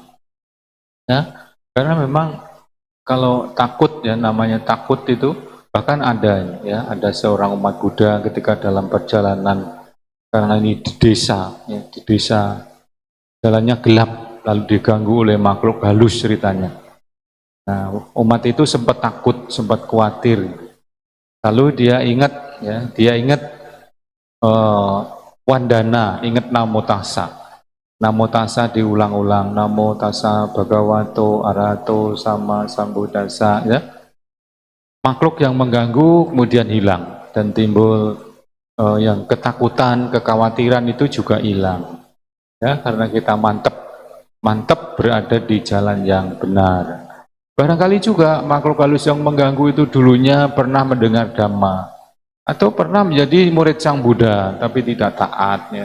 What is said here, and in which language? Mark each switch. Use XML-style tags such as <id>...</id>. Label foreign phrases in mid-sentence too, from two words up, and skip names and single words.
<id>Ya, karena memang kalau takut, ya namanya takut itu, bahkan ada seorang umat Buddha ketika dalam perjalanan, karena ini di desa, jalannya gelap, lalu diganggu oleh makhluk halus ceritanya. Nah, umat itu sempat takut, sempat khawatir. Lalu dia ingat, Wandana, ingat</id> <pi>Namo Tassa. Namo Tassa diulang-ulang, Namo Tassa Bhagavato Arahato Sama Sambuddhassa,</pi> <id>ya. Makhluk yang mengganggu kemudian hilang dan timbul yang ketakutan, kekhawatiran itu juga hilang. Ya, karena kita mantap berada di jalan yang benar. Barangkali juga makhluk halus yang mengganggu itu dulunya pernah mendengar Dhamma atau pernah menjadi murid Sang Buddha tapi tidak taat, ya.</id>